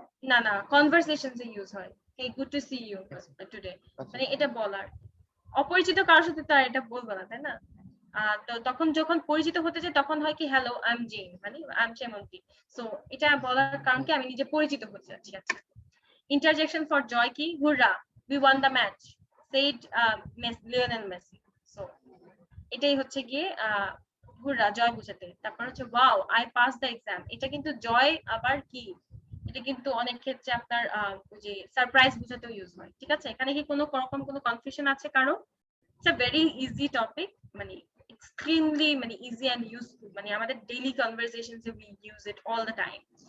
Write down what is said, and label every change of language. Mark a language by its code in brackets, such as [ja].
[bn] না, না, কনভারসেশনস এ ইউজ হয়। [en] hey, good to see you today, [bn] আচ্ছা, মানে এটা বলার। অপরিচিত কারোর সাথে তো আর এটা বলবো না, তাই না? তো তখন যখন পরিচিত হতে যায় তখন হয় কি [en] hello, I am Jean, [bn] মানে [en] I am Chemonti. [bn] সো এটা বলার কারণ কি আমি নিজে পরিচিত হতে যাচ্ছি। [en] আচ্ছা, interjection for joy কি hurrah, we won the match, said Lionel Messi. [bn] So এটাই হচ্ছে গিয়ে হুররা, জয় বোঝাতে। তারপর হচ্ছে [en] wow, I pass the exam, [bn] এটা কিন্তু জয় আবার কি, এটা কিন্তু অনেক ক্ষেত্রে আপনার যে সারপ্রাইজ বোঝাতেও ইউজ হয়। ঠিক আছে, এখানে কি কোনো রকম কোনো কনফিউশন আছে কারো? [en] it's a very easy topic, [bn] মানে এক্সট্রিমলি মানে ইজি এন্ড ইউজফুল, মানে আমাদের daily কনভারসেশনসে [en] We use it all the time.